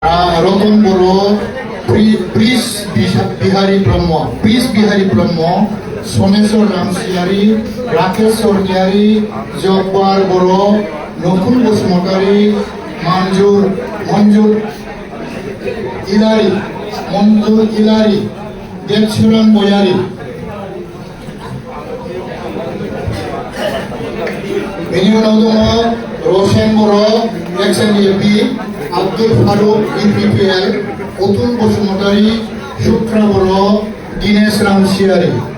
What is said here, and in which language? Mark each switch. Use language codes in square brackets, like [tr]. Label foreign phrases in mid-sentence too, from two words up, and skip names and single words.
[bn] রতন বড়ো, ব্রিজ বিহারী ব্রহ্ম, সোমেশ্বর রামসিয়ারি, রাকেশ স্বর্গিয়ারি, জব্বার বড়ো, নকুল বসুমতারি, মঞ্জুর ইলারি, দেবসুরাম বয়ারি। [brx] बेनि उनाव दङ रसेन बर', XNAP, आब्दुल फारुक, UPPL, अतुल बसुमतारी, सुत्रा बर', दिनेश रामसियारि।